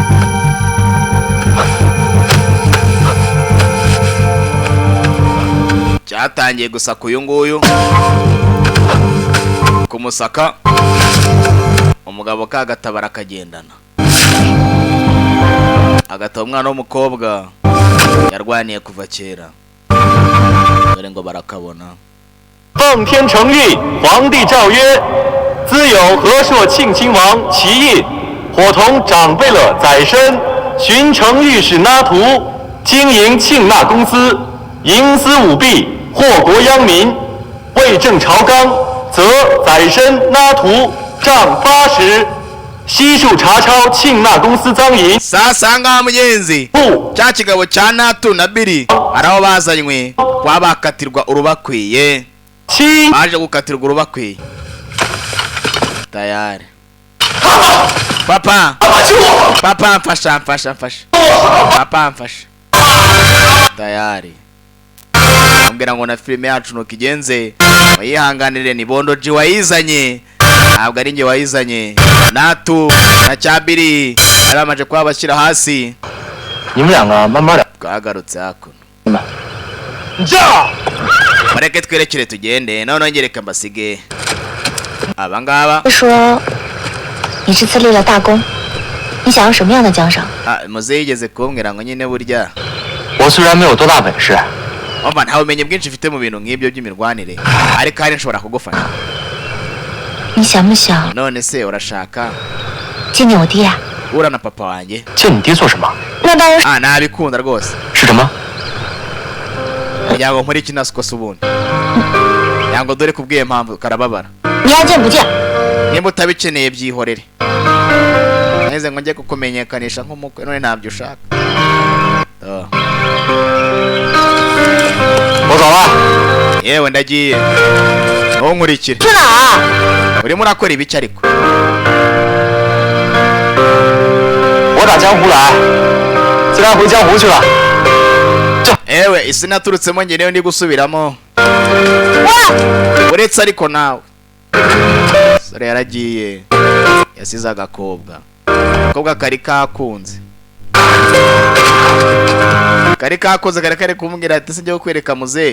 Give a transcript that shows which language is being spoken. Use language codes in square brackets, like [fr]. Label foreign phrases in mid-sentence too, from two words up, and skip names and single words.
[rw] Cyatangiye gusaka uyu nguyu. Kumusaka. Umugabo kagatabara kagendana. Agata umwana w'umukobwa yarwaniye kuva kera. Dore ngo barakabona. [zh] 奉天承运，皇帝诏曰：兹有和硕庆亲王齐胤，伙同长辈了宰参，巡城御史那图，经营庆纳公司，营私舞弊，祸国殃民，为正朝纲，则宰参那图杖80，悉数查抄庆纳公司赃银。 [rw] Sasa ngaha mugenzi cya kigabo cya Natu na Biri araho bazanywe wabakatirwa urubakwiye. Baje gukatirwa urubakwiye. Tayari. Papa mfasha. Papa mfasha. Tayari. Ambwira ngo na filime yacu nuko igenze. Wayihanganire ni Bondo G wayizanye. Ntabwo ari nge wayizanye. Natu na Cyabiri aramaje kwa bashyira hasi. [zh] 你们两个慢慢的。 [rw] Twagarutse hakuno. [zh] 这。 [rw] Mureke twerekere tugende none ngereka mbasige. Abangaba [zh] 说你这次立了大功，你想要什么样的奖赏？ [rw] muze yigeze kumbwira ngo nyine burya [zh] 我虽然没有多大本事， [rw] umva nta bumenyi bwinshi mfite mu bintu nk'ibyo by'imirwanire ariko hari nshobora kugufasha. [zh] 你想不想 [rw] None se urashaka [zh] 见见我爹啊？ [rw] ura na papa wanjye? [zh] 见你爹做什么？那当然是 [rw] nabikunda rwose. [zh] 是什么？ [rw] Kugira ngo nkore iki nasikosa ubundi. Yango dore kubwiye mpamvu karababara. [zh] 你爱见不见？ [rw] Nimba utabikeneye byihorere. Neze ngo njye kukumenyekanisha nk'umukwe none ntabyo ushaka. [zh] 我走了。 [rw] Yewe ndagiye. Ntunkurikire. [zh] 去哪儿？ [rw] Urimo urakora ibiki ariko? [zh] 我打江湖来，自然回江湖去了。 [rw] Ewe isi naturutsemo njye niyo ndi gusubiramo. Uretse ariko nawe. Sore yaragiye. Yasize agakobwa. Agakobwa kari kakunze. Kari kare kumubwira ati sinjye kukwereka muzehe.